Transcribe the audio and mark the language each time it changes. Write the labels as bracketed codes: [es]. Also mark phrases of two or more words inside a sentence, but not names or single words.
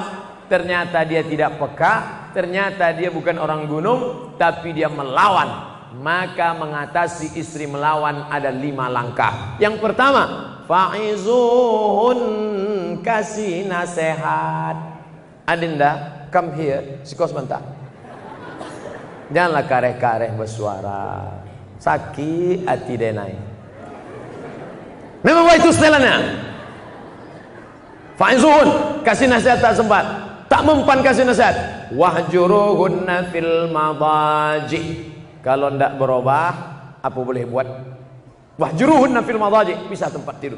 [id] Ternyata dia tidak peka, ternyata dia bukan orang gunung, tapi dia melawan. Maka mengatasi istri melawan ada 5 langkah. Yang pertama, fa'izuhun, kasih nasihat. Adinda, [en] come here, [min] sikos bentar. Janganlah kareh-kareh bersuara, sakit hati denai. [id] Memang itu setelannya. Fa'izuhun, kasih nasihat tak sempat, tak mempan kasih nasihat. [ar] Wahjuruhunna fil madaji. [id] Kalau tidak berubah, apa boleh buat? [ar] Wahjuruhunna fil madaji, [id] pisah tempat tidur.